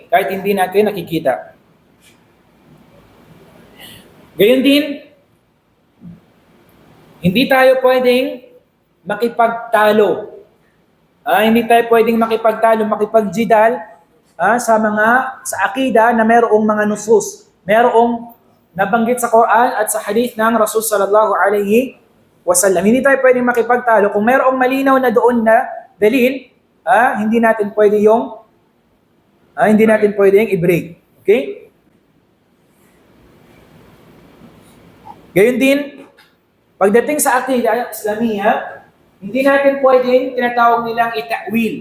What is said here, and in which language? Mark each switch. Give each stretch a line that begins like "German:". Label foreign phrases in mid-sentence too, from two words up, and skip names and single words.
Filipino: Kahit hindi natin nakikita. Gayon din, hindi tayo pwedeng makipagtalo. Hindi tayo pwedeng makipagjidal sa akida na mayroong mga nusus. Mayroong nabanggit sa Quran at sa hadith ng Rasul
Arabic: صلى الله عليه وسلم.
Filipino: Hindi tayo pwedeng makipagtalo. Kung mayroong malinaw na doon na dalil, hindi natin pwedeng i-break. Okay? Gayon din, pagdating sa
Arabic: عقيدة إسلامية,
Filipino: hindi natin pwedeng tinatawag nilang ita'wil.